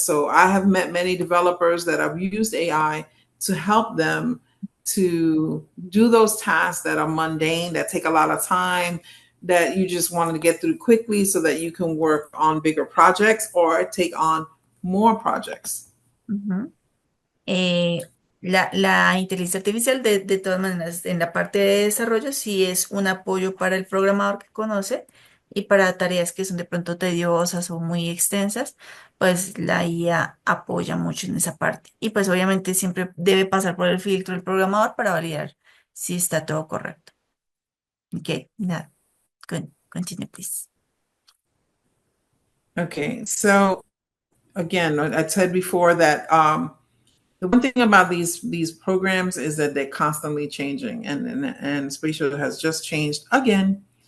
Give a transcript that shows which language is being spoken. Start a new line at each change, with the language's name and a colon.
English: So I have met many developers that have used AI to help them to do those tasks that are mundane, that take a lot of time, that you just wanted to get through quickly so that you can work on bigger projects or take on more projects. Ujú.
Spanish: La inteligencia artificial, de todas maneras, en la parte de desarrollo, sí es un apoyo para el programador que conoce y para tareas que son de pronto tediosas o muy extensas, pues la IA apoya mucho en esa parte. Y pues obviamente siempre debe pasar por el filtro del programador para validar si está todo correcto.
English: Ok, nada, continue, please. Okay, so again, I said before that the one thing about these programs is that they're constantly changing, and Spatial has just changed again.